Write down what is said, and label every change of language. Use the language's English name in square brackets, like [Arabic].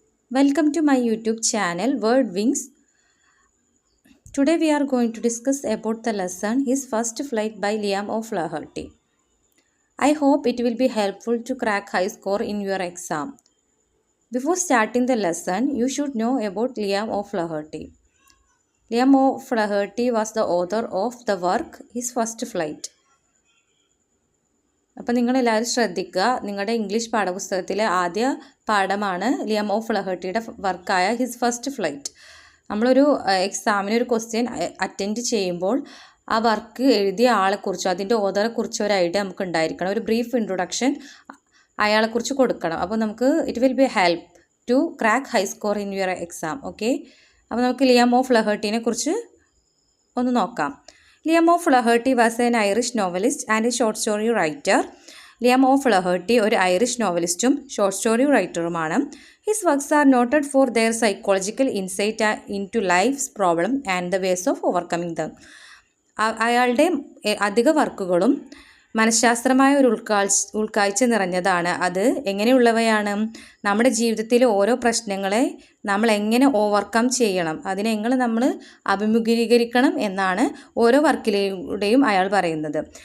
[English] Welcome to my YouTube channel Word Wings. Today we are going to discuss about the lesson His First Flight by Liam O'Flaherty. I hope it will be helpful to crack high score in your exam. Before starting the lesson, you should know about Liam O'Flaherty. Liam O'Flaherty was the author of the work His First Flight. [Malayalam] അപ്പോൾ നിങ്ങളെല്ലാവരും ശ്രദ്ധിക്കുക, നിങ്ങളുടെ English പാഠപുസ്തകത്തിലെ ആദ്യ പാഠമാണ് ലിയം ഓ'ഫ്ലഹേർട്ടിയുടെ വർക്കായ his first flight. നമ്മളൊരു എക്സാമിന് ഒരു question attend ചെയ്യുമ്പോൾ ആ വർക്ക് എഴുതിയ ആളെക്കുറിച്ചോ അതിൻ്റെ ഓതറെക്കുറിച്ചോ ഒരു ഐഡിയ നമുക്ക് ഉണ്ടായിരിക്കണം. ഒരു ബ്രീഫ് ഇൻട്രൊഡക്ഷൻ അയാളെക്കുറിച്ച് കൊടുക്കണം. അപ്പോൾ നമുക്ക് [English] It will be help to crack high score in your exam. [Malayalam] Okay, അപ്പോൾ നമുക്ക് ലിയം ഓ'ഫ്ലഹേർട്ടിനെ കുറിച്ച് ഒന്ന് നോക്കാം. [English] Liam O'Flaherty was an Irish novelist and a short story writer. [Malayalam] Liam O'Flaherty ഒരു Irish നോവലിസ്റ്റും short story റൈറ്ററുമാണ്. [English] His works are noted for their psychological insight into life's problem and the ways of overcoming them. [Malayalam] അയാളുടെ അധിക വർക്കുകളും മനഃശാസ്ത്രമായ ഒരു ഉൾക്കാഴ്ച നിറഞ്ഞതാണ്. അത് എങ്ങനെയുള്ളവയാണ്? നമ്മുടെ ജീവിതത്തിലെ ഓരോ പ്രശ്നങ്ങളെ നമ്മൾ എങ്ങനെ ഓവർകം ചെയ്യണം, അതിനെ എങ്ങനെ നമ്മൾ അഭിമുഖീകരിക്കണം എന്നാണ് ഓരോ വർക്കിലൂടെയും അയാൾ പറയുന്നത്.